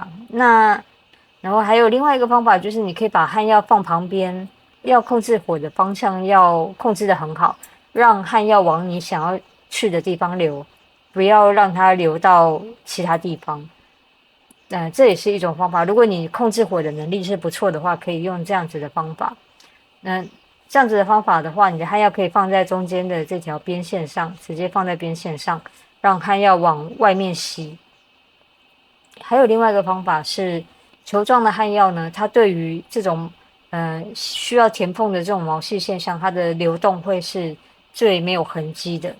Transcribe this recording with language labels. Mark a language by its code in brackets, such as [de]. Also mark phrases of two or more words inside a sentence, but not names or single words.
[zh] 然後還有另外一個方法，就是你可以把焊藥放旁邊，要控制火的方向要控制得很好，讓焊藥往你想要去的地方流，不要讓它流到其他地方。這也是一種方法。如果你控制火的能力是不錯的話，可以用這樣子的方法。這樣子的方法的話，你的焊藥可以放在中間的這條邊線上，直接放在邊線上，讓焊藥往外面吸。還有另外一個方法是，球狀的焊藥呢，它對於這種需要填縫的這種毛細現象，它的流動會是最沒有痕跡的。